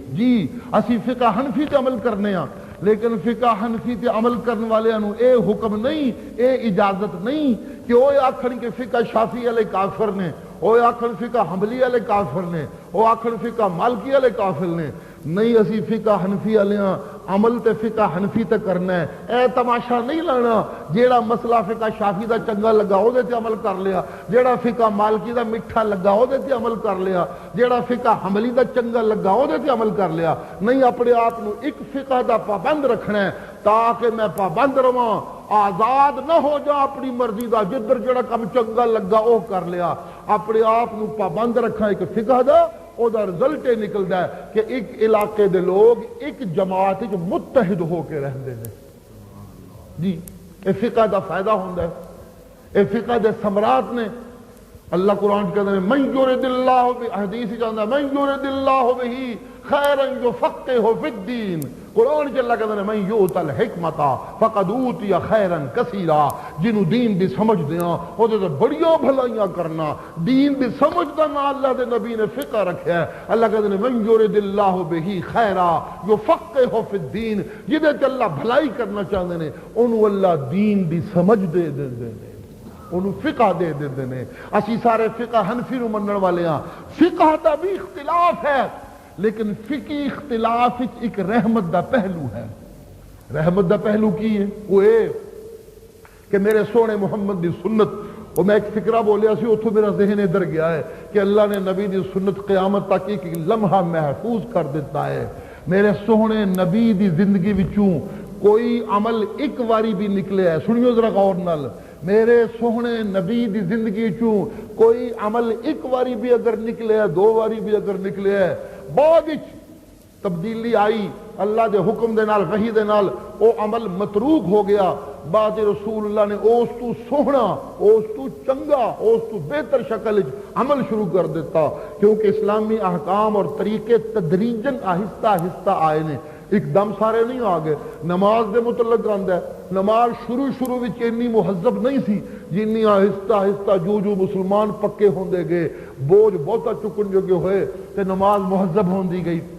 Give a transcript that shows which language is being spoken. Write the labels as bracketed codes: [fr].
[pa] جی اسی فقہ حنفی تے عمل کرنے ہاں، لیکن فقہ حنفی تے عمل کرنے والے انہوں اے حکم نہیں، اے اجازت نہیں کہ وہ آکھن کے فقہ شافی والے کافر نے، وہ آکھن فقہ حنبلی والے کافر نے، وہ آکھن فقہ مالکی والے کافر نے. نہیں، اسی فقہ حنفی والے ہاں، عمل تے فقہ حنفی تے کرنا ہے. اے تماشا نہیں لانا جیڑا مسئلہ فقہ شافی دا چنگا لگا او دے تے عمل کر لیا، جیڑا فقہ مالکی دا میٹھا لگا او دے تے عمل کر لیا، جیڑا فقہ حنبلی دا چنگا لگا او دے تے عمل کر لیا. نہیں، اپنے آپ نو ایک فقہ دا پابند رکھنا ہے تاکہ میں پابند رواں، آزاد نہ ہو جا اپنی مرضی دا، جدھر جڑا کم چنگا لگا او کر لیا. اپنے آپ نو پابند رکھا ایک فقہ دا، او دا رزلٹ یہ نکلدا ہے کہ ایک علاقے دے لوگ ایک جماعت وچ متحد ہو کے رہندے نے. جی اے فقہ دا فائدہ ہوندا ہے، اے فقہ دے ثمرات نے. [ar] اللہ [pa] قرآن کہتا ہے [ar] من یرد اللہ حدیث جاندا من یرد اللہ بہ خیرا یفقہہ فی الدین. [pa] قرآن چ اللہ کہتا ہے [ar] من یؤت الحکمۃ فقد اوتی خیرا کثیرا. [pa] جنوں دین دی سمجھ دیاں او تے بڑیاں بھلائیاں کرنا. دین دی سمجھ دا نا اللہ دے نبی نے فقہ رکھیا ہے. [ur] اللہ کہتے ہیں [ar] من یرد اللہ بہ خیرا یفقہہ فی الدین. [pa] جدے تے اللہ بھلائی کرنا چاہندے نے اونوں اللہ دین دی سمجھ دے دیندے نے. انہوں فقہ دے دیندے نے. اسی سارے فقہ حنفی نو منن والے ہاں. فقہ دا بھی اختلاف ہے لیکن فقہی اختلاف ایک رحمت دا پہلو ہے. رحمت دا پہلو کی ہے؟ وہ اے کہ میرے سونے محمد دی سنت. اور میں ایک فکرہ بولیا سی اتھو میرا ذہن ادھر گیا ہے کہ اللہ نے نبی دی سنت قیامت تک ایک لمحہ محفوظ کر دیتا ہے. میرے سونے نبی دی زندگی وچوں کوئی عمل ایک واری بھی نکلے ہے, سنیو ذرا غور نال, میرے سونے نبی دی زندگی چوں کوئی عمل ایک واری بھی اگر نکلے ہے, 2 واری بھی اگر نکلے ہے, بعد وچ تبدیلی آئی اللہ دے حکم دے نال, وحی دے نال, او عمل متروک ہو گیا. بعد رسول اللہ نے اس تو سوہنا, اس تو چنگا, اس تو بہتر شکل عمل شروع کر دیتا, کیونکہ اسلامی احکام اور طریقے تدریجاً آہستہ آہستہ آئے نے, ایک دم سارے نہیں آ گئے. نماز دے متعلق آندا ہے, نماز شروع وچ اتنی مہذب نہیں سی جنی آہستہ آہستہ جو مسلمان پکے ہوندے گئے, بوجھ بہتا چکن جو ہوئے تے نماز مہذب ہوندی گئی.